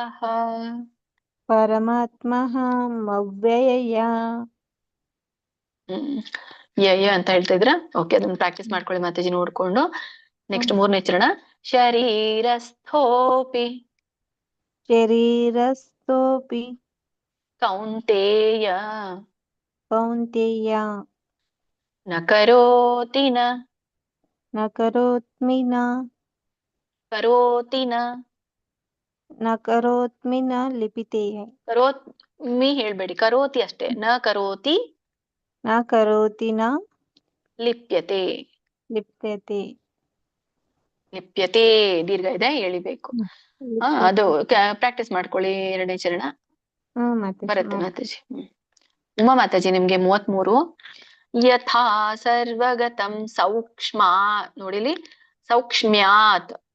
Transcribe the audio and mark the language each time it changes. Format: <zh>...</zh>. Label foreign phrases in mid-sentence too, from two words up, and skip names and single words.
<sa>ಪರಮಾತ್ಮ ಮವ್ಯಯ</sa> <kn>ಯಯ ಅಂತ ಹೇಳ್ತಾ ಇದ್ರ. ಓಕೆ, ಅದನ್ನ ಪ್ರಾಕ್ಟೀಸ್ ಮಾಡ್ಕೊಳ್ಳಿ ಮಾತಾಜಿ ನೋಡ್ಕೊಂಡು. ನೆಕ್ಸ್ಟ್ 3ನೇ ಚರಣ. ಶರೀರಸ್ಥೋಪಿ</kn> <sa>ಶರೀರಸ್ಥೋಪಿ ಕೌಂತೇಯ ಕೌಂತೆಯ ನ ಕರೋತಿ ನ ಕರೋತ್ಮಿ ನ ಕರೋತ್ಮಿ ನ ಲಿಪಿತೆ.</sa> <kn>ಕರೋತ್ಮಿ ಹೇಳ್ಬೇಡಿ, ಕರೋತಿ ಅಷ್ಟೇ.</kn> <sa>ನ ಕರೋತಿ ನ ಕರೋತಿ ನ ಲಿಪ್ಯತೆ ಲಿಪ್ಯತೆ</sa> <kn>ಲಿಪ್ಯತೆ ದೀರ್ಘ ಇದೆ, ಎಳಿಬೇಕು. ಅದು ಪ್ರಾಕ್ಟೀಸ್ ಮಾಡ್ಕೊಳ್ಳಿ. 2ನೇ ಚರಣ ಬರುತ್ತೆ ಮಾತಾಜಿ. ಉಮಾ ಮಾತಾಜಿ, ನಿಮ್ಗೆ 33.</kn> <sa>ಯಥಾ ಸರ್ವಗತಂ ಸೌಕ್ಷ್ಮ.</sa> <kn>ನೋಡಿಲಿ, ಸೌಕ್ಷ್ಮ್ಯಾತ್.</kn>